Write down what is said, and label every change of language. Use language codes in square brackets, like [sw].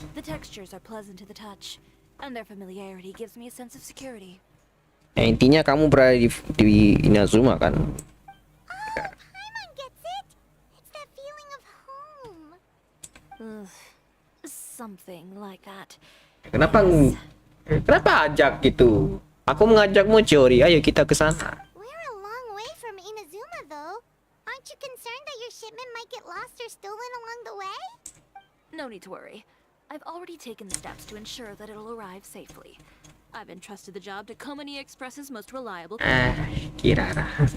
[en] The textures are pleasant to the touch, and their familiarity gives me a sense of security. [id] Ya, intinya kamu berada di Inazuma kan? [en] Oh, Paimon gets it! It's that feeling of home. Ugh, something like that. [id] Kenapa ajak gitu? Aku mengajakmu Chiori, ayo kita ke sana. [en] We're a long way from Inazuma, though. Aren't you concerned that your shipment might get lost or stolen along the way? No need to worry. I've already taken the steps to ensure that it'll arrive safely. I've entrusted the job to Komani Express's most reliable. Kira.